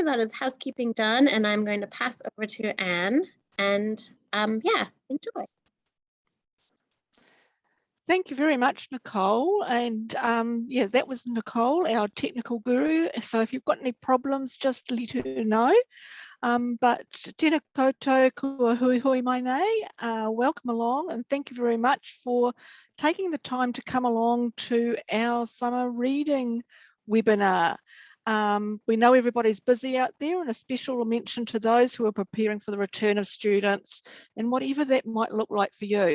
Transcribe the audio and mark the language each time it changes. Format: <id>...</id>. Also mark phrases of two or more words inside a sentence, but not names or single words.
<en>That is housekeeping done. And I'm going to pass over to Anne. And yeah, enjoy. Thank you very much, Nicole. And yeah, that was Nicole, our technical guru. So if you've got any problems, just let her know.</en> <mi>But tēnā koutou kua hui hui mai nei,</mi> <en>welcome along and thank you very much for taking the time to come along to our summer reading webinar. We know everybody's busy out there, and a special mention to those who are preparing for the return of students and whatever that might look like for you.</en>